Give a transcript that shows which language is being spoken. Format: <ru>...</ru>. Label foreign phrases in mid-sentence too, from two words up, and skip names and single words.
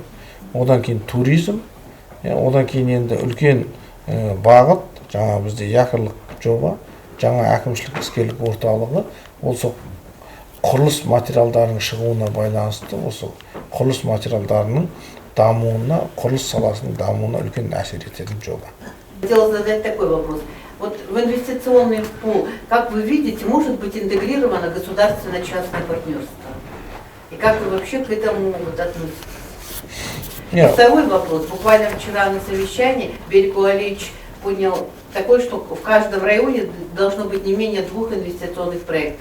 <kk>Одан кейін туризм, одан кейін енді үлкен бағыт, жаңа бізде якорлық жоба, жаңа әкімшілік іскерлік орталығы, осы құрылыс материалдарының шығуына байланысты, осы құрылыс материалдарының дамуына, құрылыс саласының дамуына үлкен әсер ететін жоба.</kk> <ru>Хотела задать такой вопрос. Вот в инвестиционный пул, как вы видите, может быть интегрировано государственно-частное партнерство? И как вы вообще к этому относитесь? Второй вопрос. Буквально вчера на совещании Белико Алиевич понял такой, что в каждом районе должно быть не менее 2 инвестиционных проектов.</ru>